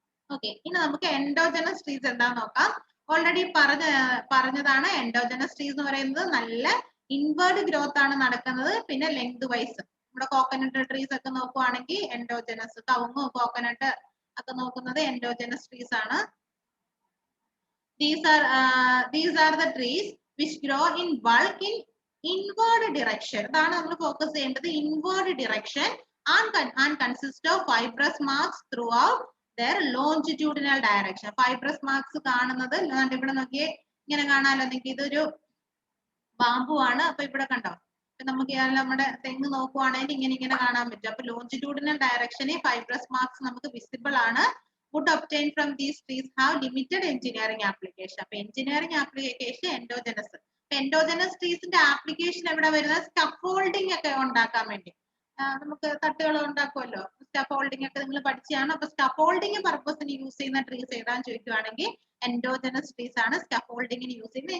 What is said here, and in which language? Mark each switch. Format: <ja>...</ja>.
<ml>Okay, ഇനി നമുക്ക് endogenous trees എന്താന്ന് നോക്കാം. ഓൾറെഡി പറഞ്ഞതാണ്. എൻഡോജനസ് ട്രീസ് എന്ന് പറയുന്നത് നല്ല ഇൻവേർഡ് ഗ്രോത്ത് ആണ് നടക്കുന്നത്. പിന്നെ ലെങ്ത് വൈസ് നമ്മുടെ കോക്കനട്ട് ട്രീസ് ഒക്കെ നോക്കുവാണെങ്കിൽ എൻഡോജനസ്, കവുങ്ങ്, കോക്കനട്ട് ഒക്കെ നോക്കുന്നത് എൻഡോജനസ് ട്രീസ് ആണ്.</ml> <en>These are the trees which grow in bulk in inward direction.</en> <ml>അതാണ് നമ്മൾ ഫോക്കസ് ചെയ്യേണ്ടത്.</ml> <en>Inward direction and consist of fibrous marks throughout their longitudinal direction.</en> <ml>Fibrous marks കാണുന്നത് ഇവിടെ നോക്കിയേ, ഇങ്ങനെ കാണാലോ നിങ്ങൾക്ക്. ഇതൊരു ബാമ്പു ആണ്. അപ്പൊ ഇവിടെ കണ്ടോ, നമുക്ക് നമ്മുടെ തെങ്ങ് നോക്കുവാണെങ്കിൽ ഇങ്ങനെ കാണാൻ പറ്റും. അപ്പൊ ലോഞ്ചിറ്റ്യൂഡിനൽ ഡയറക്ഷനിൽ ഫൈബ്രസ് മാർക്സ് നമുക്ക് വിസിബിൾ ആണ്.</ml> <en>Wood obtained from these trees have limited engineering application.</en> <ml>അപ്പൊ engineering application endogenous. Endogenous ട്രീസിന്റെ application എവിടെ വരുന്നത്? സ്കഫോൾഡിംഗ് ഒക്കെ ഉണ്ടാക്കാൻ വേണ്ടി. നമുക്ക് തട്ടുകൾ ഉണ്ടാക്കുമല്ലോ, സ്കഫോൾഡിംഗ് ഒക്കെ നിങ്ങൾ പഠിച്ചാണ്. അപ്പൊ സ്കഫോൾഡിംഗ് പർപ്പസിന് യൂസ് ചെയ്യുന്ന ട്രീസ് ഏതാന്ന് ചോദിക്കുവാണെങ്കിൽ എൻഡോജനസ് ട്രീസ് ആണ് സ്കഫോൾഡിംഗിന് യൂസ് ചെയ്യുന്നത്.</ml>